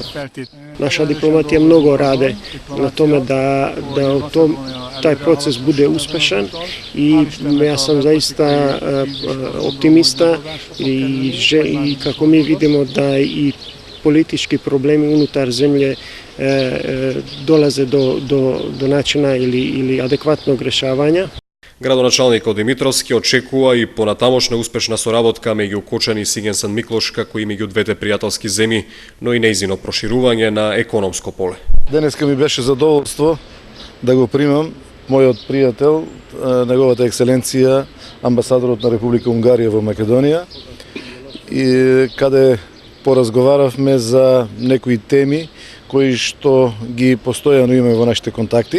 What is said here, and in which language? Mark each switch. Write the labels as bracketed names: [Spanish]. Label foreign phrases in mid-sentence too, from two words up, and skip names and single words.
[Serbian] Naša diplomatija mnogo rade na tome da taj proces bude uspešan i ja sam zaista optimista i kako mi vidimo da i politički problemi unutar zemlje dolaze do načina ili adekvatnog rešavanja. [Macedonian] Градоначалникот Димитровски очекува и понатамошна успешна соработка меѓу Кочани и Сиген-Сент Миклош, како и меѓу двете пријателски земји, но и нејзино проширување на економско поле. Денеска ми беше задоволство да го примам мојот пријател, неговата екселенција, амбасадорот на Република Унгарија во Македонија, и каде поразговаравме за некои теми кои што ги постојано имаме во нашите контакти.